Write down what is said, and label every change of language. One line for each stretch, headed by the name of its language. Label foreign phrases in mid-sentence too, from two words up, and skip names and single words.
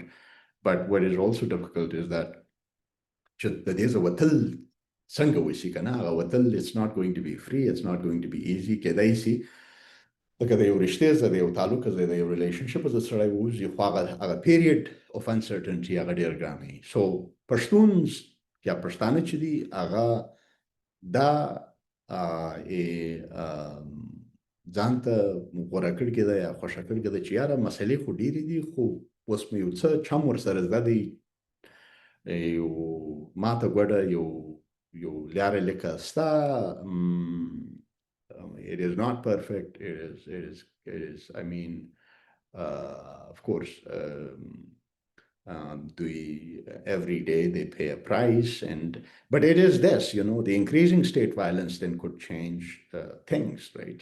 English: But what is also difficult is that it's not going to be free, it's not going to be easy. Look at the rishtes, the talukas, the relationship as a a period of uncertainty.
Pashto: So Pashtuns, پښتانه چې دي، هغه دا ځانته غوره کړ کې ده یا خوښه کړ کې ده چې یاره مسلې خو ډېرې دي خو اوس مې یو څه چم ورسره زده دی یو ماته ګوډه یو لاره لکه ستا
English: it is not perfect. It is I mean of course every day they pay a price, but it is this, the increasing state violence then could change things, right?